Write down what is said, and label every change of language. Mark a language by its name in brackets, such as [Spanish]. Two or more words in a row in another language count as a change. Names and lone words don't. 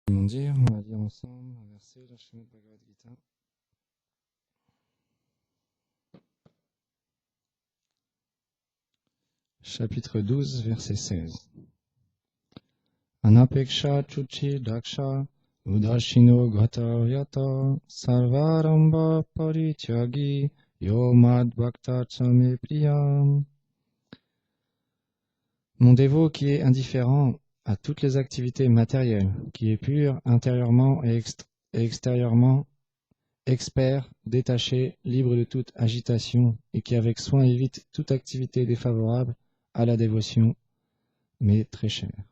[French] On va lire ensemble un verset de la Srimad Bhagavad Gita. Chapitre 12, verset 16. [Sanskrit] Anapeksha chuchi daksha udashino gata yata sarvaramba parityagi yo mad bhakta tsame priyam. [French] Mon dévot qui est indifférent à toutes les activités matérielles, qui est pur intérieurement et extérieurement, expert, détaché, libre de toute agitation et qui avec soin évite toute activité défavorable à la dévotion, mais très cher.